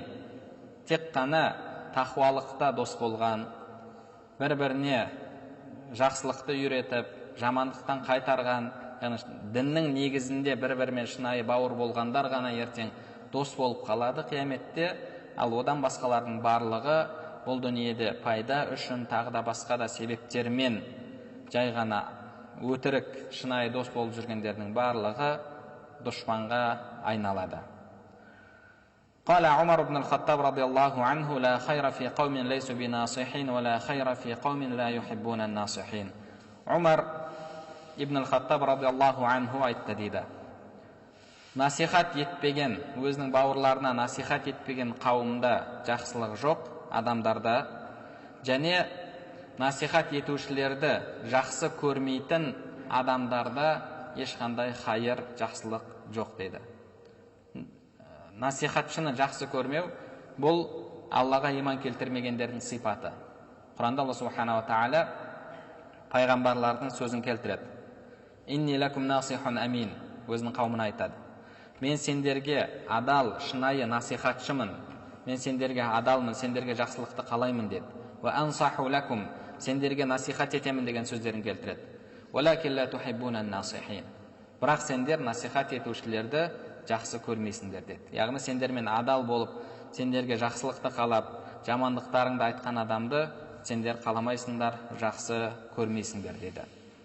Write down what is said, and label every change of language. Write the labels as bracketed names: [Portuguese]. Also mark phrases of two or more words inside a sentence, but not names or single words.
[Kazakh] Тек қана тақуалықта дос болған, бір-біріне жақсылықты үйретіп, жамандықтан қайтарған, яғни діннің негізінде бір-бірімен шынайы бауыр болғандар ғана ертең дос болып қалады қияметте. Ал одан басқалардың барлығы бұл дүниеде пайда үшін тағы да басқа да себептермен жай ғана өтірік шынайы дос болып жүргендердің барлығы дұшманға айналады. [Arabic] قال عمر بن الخطاب رضي الله عنه: لا خير في قوم ليسوا بناصحين ولا خير في قوم لا يحبون الناصحين. [Kazakh] Умар ибн ал-Хаттаб [Arabic] رضي الله عنه [Kazakh] айтты дейді: насихат етпеген, өзінің бауырларына насихат етпеген қауымда жақсылық жоқ адамдарда, және насихат етушілерді жақсы көрмейтін адамдарда ешқандай хайыр, жақсылық жоқ дейді. Насихатшыны жақсы көрмеу бұл Аллаға иман келтірмегендердің сипаты. Құранда Алла [Arabic] سبحانه وتعالى [Kazakh] пайғамбарлардың сөзін келтіреді. [Arabic] إني لكم ناصح أمين. [Kazakh] Өзінің қауымына айтады: мен сендерге адал, шынайы насихатшымын. Мен сендерге адалмын, сендерге жақсылықты қалаймын деді. [Arabic] وأنصح لكم. [Kazakh] Сендерге насихат етемін деген сөздерін келтіреді. [Arabic] ولكن لا تحبون الناصحين. [Kazakh] Бірақ сендер насихат етушілерді жақсы көрмейсіңдер деді. Яғни сендермен адал болып, сендерге жақсылықты қалап, жамандықтарыңды айтқан адамды сендер қаламайсыңдар, жақсы көрмейсіңдер деді.